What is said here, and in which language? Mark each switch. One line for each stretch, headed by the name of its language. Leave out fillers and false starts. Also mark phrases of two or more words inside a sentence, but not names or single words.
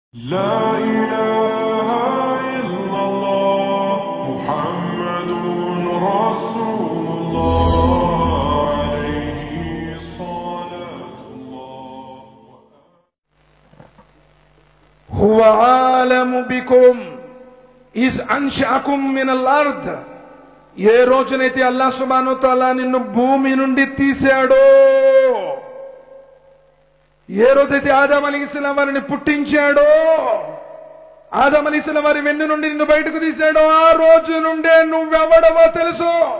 Arabic: لا إله إلا الله محمد رسول الله عليه صلاة الله هو عالم بكم إذ أنشأكم من الأرض
Telugu: ఏ రోజునైతే అల్లాహ్
Arabic: سبحانه وتعالى
Telugu: నిన్ను భూమి నుండి తీశాడో, ఏ రోజైతే ఆదం అలైహిస్సలాం వారిని పుట్టించాడో, ఆదం అలైహిస్సలాం వారి వెన్ను నుండి నిన్ను బయటకు తీశాడో, ఆ రోజు నుండే నువ్వెవడవో తెలుసు.